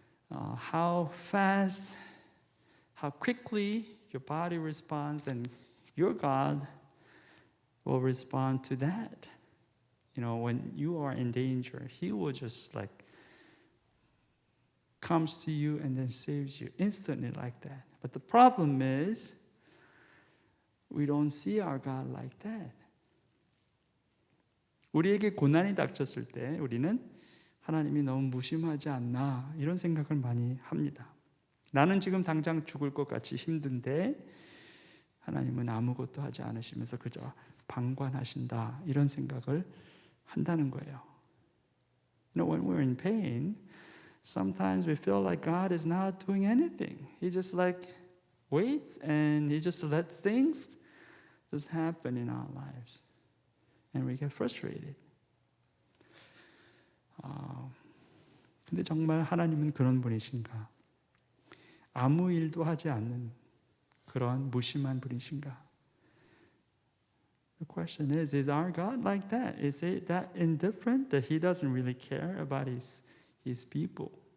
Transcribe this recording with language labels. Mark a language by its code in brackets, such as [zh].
[en] How fast, how quickly your body responds, and your God will respond to that. When you are in danger, He will just comes to you and then saves you instantly like that. But the problem is, we don't see our God like that. [ko] 우리에게 고난이 닥쳤을 때 우리는 하나님이 너무 무심하지 않나 이런 생각을 많이 합니다. 나는 지금 당장 죽을 것 같이 힘든데 하나님은 아무것도 하지 않으시면서 그저 방관하신다 이런 생각을 한다는 거예요. [en] When we're in pain, sometimes we feel like God is not doing anything. He just waits and He just lets things just happen in our lives. And we get frustrated. [ko] 근데 정말 하나님은 그런 분이신가? 아무 일도 하지 않는 그런 무심한 분이신가? [en] The question is our God like that? Is it that indifferent that He doesn't really care about His people?